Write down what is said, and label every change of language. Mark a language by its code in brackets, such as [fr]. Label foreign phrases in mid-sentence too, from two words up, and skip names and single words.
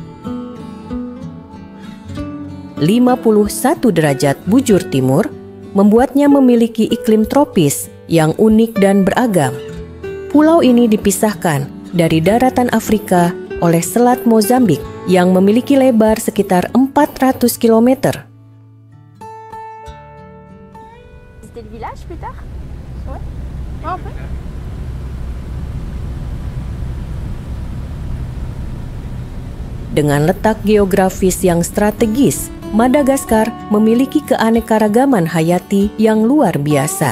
[id] 51 derajat bujur timur membuatnya memiliki iklim tropis yang unik dan beragam. Pulau ini dipisahkan dari daratan Afrika oleh Selat Mozambik yang memiliki lebar sekitar 400 km. [fr] Le village plus tard? Ouais. Ah, on peut. [id] Dengan letak geografis yang strategis, Madagaskar memiliki keanekaragaman hayati yang luar biasa.